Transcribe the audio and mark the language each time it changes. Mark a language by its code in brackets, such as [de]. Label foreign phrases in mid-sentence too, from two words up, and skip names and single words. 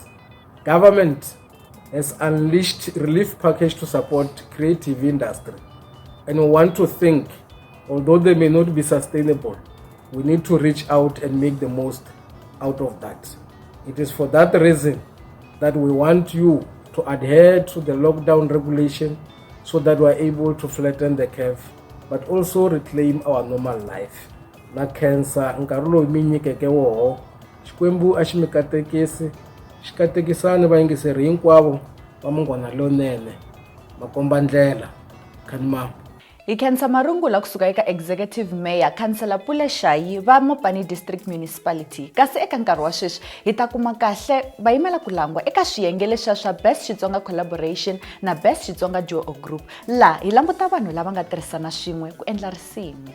[en] Government has unleashed relief package to support creative industry, and we want to think, although they may not be sustainable, we need to reach out and make the most out of that. It is for that reason that we want you to adhere to the lockdown regulation so that we are able to flatten the curve, but also reclaim our normal life. [ts] Na cancer nkarhi lowu mi nyikeke woho Xikwembu a xi mi katekisi xi katekisani vayingiseri hinkwavo va Munghana Lonene makomba ndlela khanimama. Hi khensa marungula kusuka eka executive mayor Councillor Pule Shayi va Mopani District Municipality, kasi eka nkarhi wa sweswi hi ta kuma kahle va yimela ku langwa eka swiyenge leswa swa Best Xitsonga Collaboration na Best Xitsonga Duo Group, laha hi languta vanhu lava nga tirhisana swin'we ku endla risimu.